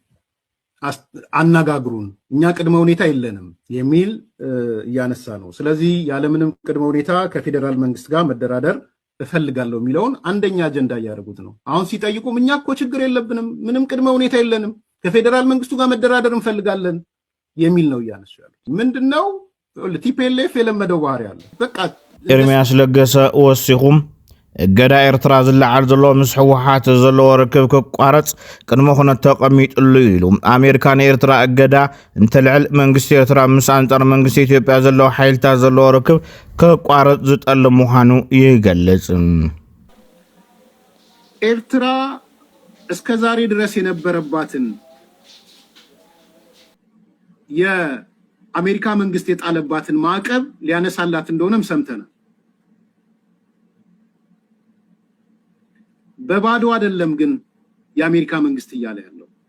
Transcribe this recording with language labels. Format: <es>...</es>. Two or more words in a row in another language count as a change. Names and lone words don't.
<am>አናጋግሩን እኛ ቅድመ ሁኔታ የለንም የሚል ያነሳ ነው ስለዚህ ያለምንም ቅድመ ሁኔታ ከፌደራል መንግስት ጋር መደራደር እፈልጋለሁ የሚለውን አንደኛ አጀንዳ ያደርጉት ነው አሁን ሲጠይቁም እኛ እኮ ችግር የለብንም ምንም ቅድመ ሁኔታ የለንም ከፌደራል መንግስቱ ጋር መደራደር እንፈልጋለን የሚል ነው ያነሱ ያለው ምንድነው ቲፒኤልኤፍ የለመደው ባህሪ አለ በቃ</am> <ti>ኤርሚያስ ለገሰ ወሲኹም ገዳ ኤርትራ ዝለዓል ዘሎ ምስ ሕወሓት ዘሎ ርክብ ክቋረጽ ቅድመ ኩነት ተቐሚጥሉ ኢሉ ኣሜሪካን ኤርትራ እገዳ እንተልዕል መንግስቲ ኤርትራ ምስ አንጻር መንግስቲ ኢትዮጵያ ዘሎ ሓይልታት ዘሎ ርክብ ክቋረጽ ዝጠል ምዃኑ ይገልጽ</ti> <am>ኤርትራ እስከ ዛሬ ድረስ የነበረባትን አሜሪካ መንግስት የጣለባትን ማዕቀብ ሊያነሳላት እንደሆነም ሰምተናል። በባዶ አይደለም ግን የአሜሪካ መንግስት እያለ ያለው</am>